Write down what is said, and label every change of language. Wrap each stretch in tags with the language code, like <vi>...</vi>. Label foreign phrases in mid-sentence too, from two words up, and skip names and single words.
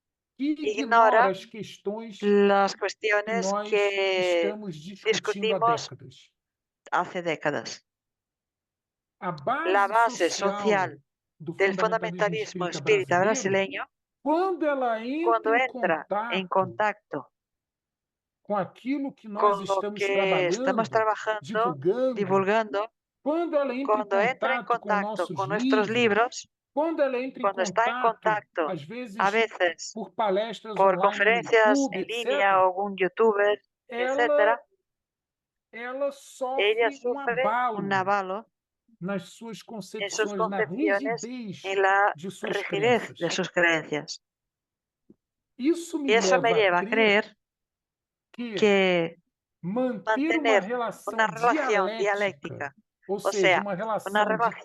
<pt>que ignora ignora as questões</pt> <es>las que cuestiones</es> <pt>nós que estamos discutindo há</pt> <es>discutimos</es> <pt>décadas.</pt> <es>hace décadas.</es> <pt>A</pt> <es>La</es> <pt>base</pt> <es>base</es> <pt>social</pt> <es>social</es> <pt>do</pt> <es>del</es> <pt>fundamentalismo</pt> <es>fundamentalismo</es> <pt>espírita</pt> <es>espírita</es> <pt>brasileiro,</pt> <es>brasileño,</es> <pt>quando ela</pt> <es>cuando</es> <pt>entra em</pt> <es>entra en contacto</es> <pt>com aquilo que nós</pt> <es>con lo</es> <pt>estamos</pt> <es>que estamos</es> <pt>trabalhando,</pt> <es>trabajando,</es> <pt>divulgando,</pt> <es>divulgando,</es> <pt>quando ela entra em</pt> <es>cuando entra en</es> <pt>contato com</pt> <es>contacto</es> <pt>nossos</pt> <es>con nuestros</es> <pt>livros,</pt> <es>libros,</es> <pt>quando ela entra em</pt> <es>cuando está en</es> <pt>contato,</pt> <es>contacto,</es> <pt>às</pt> <es>a</es> <pt>vezes</pt> <es>veces</es> <pt>por palestras</pt> <es>por</es> <pt>online no</pt> <es>conferencias</es> <pt>YouTube,</pt> <es>en</es> <pt>etc.,</pt> <es>línea o algún youtuber,</es> <pt>ela,</pt> <es>etcétera,</es> <pt>ela</pt> <es>ella</es> <pt>sofre um</pt> <es>sufre un</es> <pt>abalo</pt> <es>avalo</es> <pt>nas suas</pt> <es>en sus</es> <pt>concepções, na</pt> <es>concepciones,</es> <pt>rigidez</pt> <es>en la</es> <pt>de suas</pt> <es>rigidez de</es> <pt>crenças.</pt> <es>sus creencias.</es> <pt>Isso</pt> <es>Y</es> <pt>me</pt> <es>eso me</es> <pt>leva a</pt> <es>lleva a creer</es> <pt>que</pt> <es>que</es> <pt>manter uma</pt> <es>mantener una</es> <pt>relação</pt> <es>relación</es> <pt>dialética,</pt> <es>dialéctica,</es> <pt>ou</pt> <es>o</es> <pt>seja,</pt> <es>sea,</es> <pt>uma</pt> <es>una</es> <pt>relação de</pt>